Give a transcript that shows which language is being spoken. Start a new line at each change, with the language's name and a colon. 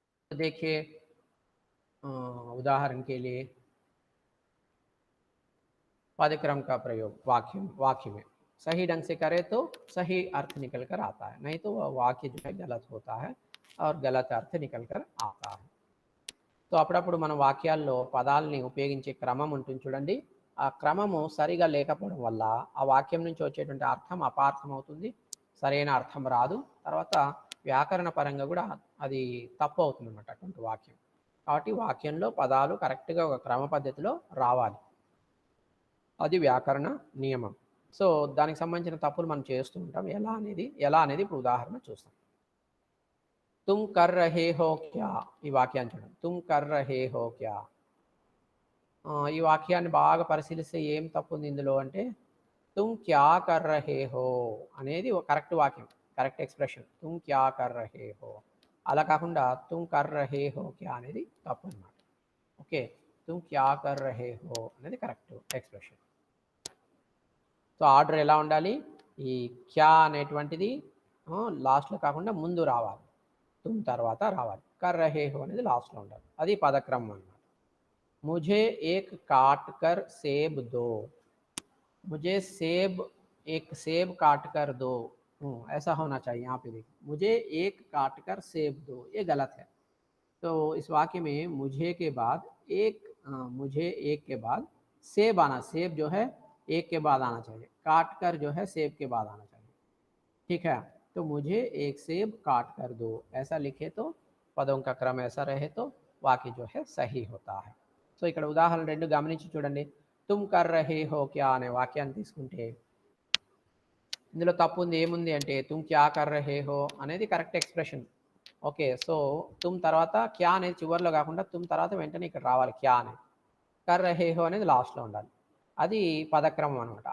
Hindi: तो देखिए उदाहरण के लिए पद क्रम का प्रयोग वाक्य वाक्य में सही ढंग से करें तो सही अर्थ निकल कर आता है, नहीं तो वह वाक्य जो है गलत होता है और गलत अर्थ निकल कर आता है।
Telugu: సో అప్పుడప్పుడు మన వాక్యాల్లో పదాలని ఉపయోగించే క్రమం ఉంటుంది చూడండి, ఆ క్రమము సరిగా లేకపోవడం వల్ల ఆ వాక్యం నుంచి వచ్చేటువంటి అర్థం అపార్థం అవుతుంది, సరైన అర్థం రాదు, తర్వాత వ్యాకరణ పరంగా కూడా అది తప్పు అవుతుంది అనమాట అటువంటి వాక్యం. కాబట్టి వాక్యంలో పదాలు కరెక్ట్గా ఒక క్రమ పద్ధతిలో రావాలి, అది వ్యాకరణ నియమం. సో దానికి సంబంధించిన తప్పులు మనం చేస్తూ ఉంటాం, ఎలా అనేది ఇప్పుడు ఉదాహరణ చూస్తాం.
Hindi: तुम कर रहे हो क्या,
Telugu: ఈ వాక్యాన్ని చూడండి,
Hindi: तुम कर रहे हो क्या.
Telugu: ఈ వాక్యాన్ని బాగా పరిశీలిస్తే ఏం తప్పు ఉంది ఇందులో అంటే
Hindi: तुम क्या कर रहे हो
Telugu: అనేది ఒక కరెక్ట్ వాక్యం, కరెక్ట్ ఎక్స్ప్రెషన్, तुम क्या कर रहे हो. అలా కాకుండా
Hindi: तुम कर रहे हो क्या
Telugu: అనేది తప్పు అన్నమాట. ఓకే,
Hindi: तुम क्या कर रहे हो
Telugu: అనేది కరెక్ట్ ఎక్స్ప్రెషన్. సో ఆర్డర్ ఎలా ఉండాలి, ఈ క్యా అనేటువంటిది లాస్ట్లో కాకుండా ముందు రావాలి, తుమ్ తర్వాత రావాలి, కర్ రహే హో అనేది లాస్ట్లో ఉండాలి, అది పదక్రమం అన్నమాట.
Hindi: मुझे एक काट कर सेब दो, मुझे सेब एक सेब काट कर दो, ऐसा होना चाहिए. यहाँ पे देखिए मुझे एक काट कर सेब दो, ये गलत है. तो इस वाक्य में मुझे के बाद एक मुझे एक के बाद सेब आना, सेब जो है एक के बाद आना चाहिए, काट कर जो है सेब के बाद आना चाहिए. ठीक है, तो मुझे एक सेब काट कर दो ऐसा लिखे तो पदों का क्रम ऐसा रहे तो वाक्य जो है सही होता है.
Telugu: సో ఇక్కడ ఉదాహరణ 2 గమనించి చూడండి.
Hindi: తుమ్ కర్ రహే హో క్యా
Telugu: అనే వాక్యాన్ని తీసుకుంటే ఇందులో తప్పు ఉంది, ఏముంది అంటే
Hindi: తుమ్ క్యా కర్ రహే హో
Telugu: అనేది కరెక్ట్ ఎక్స్ప్రెషన్. ఓకే, సో తుమ్ తర్వాత క్యా అనేది చివరిలో కాకుండా తుమ్ తర్వాత వెంటనే ఇక్కడ రావాలి క్యా అనేది, కర్ రహే హో అనేది లాస్ట్లో ఉండాలి, అది పదక్రమం అనమాట.